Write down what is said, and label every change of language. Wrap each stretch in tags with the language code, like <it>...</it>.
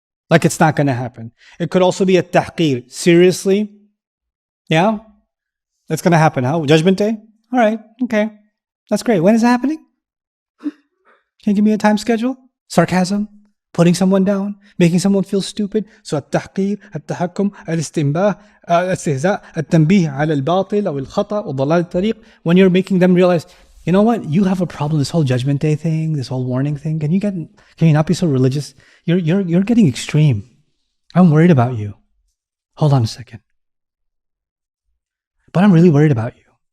<en>It's not going to happen. It could also be a tahqir. Seriously? Yeah? That's going to happen, huh? Judgment day? All right, okay. That's great. When is it happening? Can you give me a time schedule? Sarcasm? Putting someone down? Making someone feel stupid?</en> <ar>So التحقير, التحكم, الاستنباه, الاستهزاء, التنبيه على الباطل أو الخطأ وضلال الطريق.</ar> <en>When you're making them realize, you know what? You have a problem. This whole judgment day thing, this whole warning thing. Can you not be so religious? You're getting extreme. I'm worried about you. Hold on a second. But I'm really worried about you.</en>